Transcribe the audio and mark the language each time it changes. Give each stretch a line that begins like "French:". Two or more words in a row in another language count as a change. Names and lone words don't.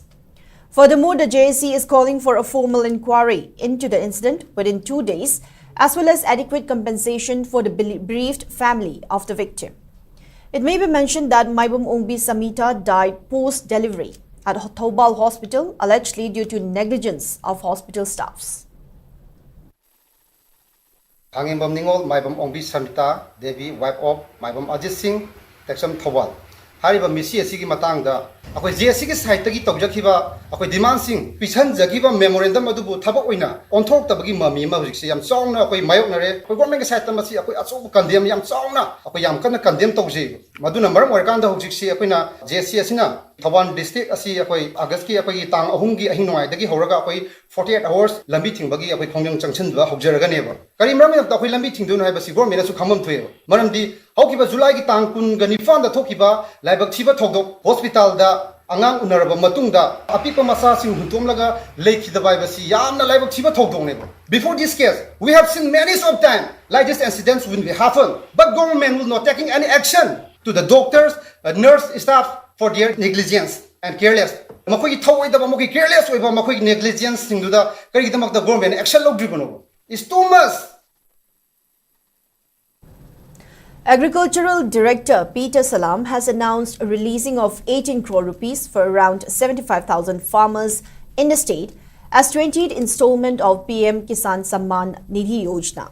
English: Furthermore, the JAC is calling for a formal inquiry into the incident within 2 days, as well as adequate compensation for the bereaved family of the victim. It may be mentioned that Maibam Ongbi Samita died post-delivery at Thoubal Hospital, allegedly due to negligence of hospital staffs. Kangembam Ningol Maibam Ongbi Samita Devi, wife of Maibam Ajit Singh, Tekcham Thoubal.
Manipuri: Hariba misi asigi matangda akoi JAC ki site tagi tawjakhiba akoi demand sing pisan jagiba memorandum adubu thabak oina onthok tabagi mami ma hujik se yam chongna akoi mayoknare akoi government ki site tamasi akoi achu kandem yam chongna akoi yam kana kandem tawje maduna maram warkanda hujik se akoina JAC asina Thoubal district asi akoi August ki akoi tang ahum gi ahin noi dagi horaga akoi
English: 48 hours
Manipuri: lambi thingba akoi khongjang changchin ba hojaraga neba kari maram ta akoi lambi thingdu no haibasi government asu khamam thuye maramdi haukiba July ki tang kun gani fanda thokiba laibak thiba thogdok hospital da angang unaraba matungda apipa masa sing huntomlaga lekhidaba basi yamna laibak thiba thogdongneba.
English: Before this case, we have seen many of time like this incidents will be happen, but government will not taking any action to the doctors, nurse staff for their negligence and careless.
Manipuri: Makoi thawaidaba makoi careless oiba makoi negligence singduda karigidamak
English: the government action
Manipuri: logdribano
English: is too much. Agricultural Director Peter Salam has announced a releasing of 18 crore rupees for around 75,000 farmers in the state as 20th installment of PM Kisan Samman Nidhi Yojana.